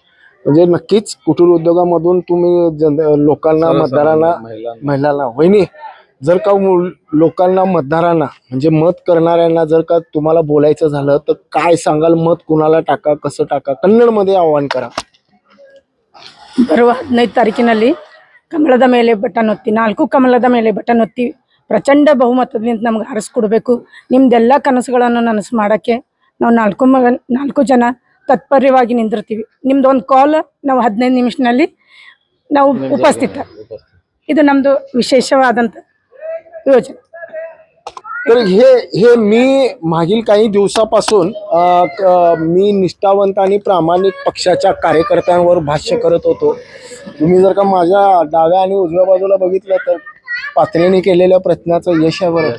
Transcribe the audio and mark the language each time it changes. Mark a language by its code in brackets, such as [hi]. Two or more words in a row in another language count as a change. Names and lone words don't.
[mr] म्हणजे नक्कीच कुटीर उद्योगामधून तुम्ही लोकांना, मतदारांना, महिलांना, वहिनी, जर का लोकांना, मतदारांना म्हणजे मत करणाऱ्यांना जर का तुम्हाला बोलायचं झालं तर काय सांगाल? मत कुणाला टाका, कसं टाका? कन्नडमध्ये आव्हान करा. [kn] ಬರುವ 15 ತಾರೀಕಿನಲ್ಲಿ ಕಮಲದ ಮೇಲೆ ಬಟನ್ ಒತ್ತಿ, 4 ಕಮಲದ ಮೇಲೆ ಬಟನ್ ಒತ್ತಿ ಪ್ರಚಂಡ ಬಹುಮತದಿಂದ ನಮ್ಗೆ ಆರಿಸ್ಕೊಡ್ಬೇಕು. ನಿಮ್ದೆಲ್ಲ ಕನಸುಗಳನ್ನು ನನಸು ಮಾಡೋಕ್ಕೆ ನಾವು 4 ಜನ ತತ್ಪರ್ಯವಾಗಿ ನಿಂದಿರ್ತೀವಿ. ನಿಮ್ದೊಂದು ಕಾಲ್ ನಾವು 15 ನಿಮಿಷದಲ್ಲಿ ನಾವು ಉಪಸ್ಥಿತ. ಇದು ನಮ್ಮದು ವಿಶೇಷವಾದಂಥ ಯೋಜನೆ. [mr] तर हे मी मागील काही दिवसापासून मी निष्ठावंत आणि प्रामाणिक पक्षाच्या कार्यकर्त्यांवर भाष्य करत होतो. तुम्ही जर का माझ्या डाव्या आणि उजव्या बाजूला बघितलं तर पात्रेने केलेल्या प्रयत्नाचं यश आहे बरं.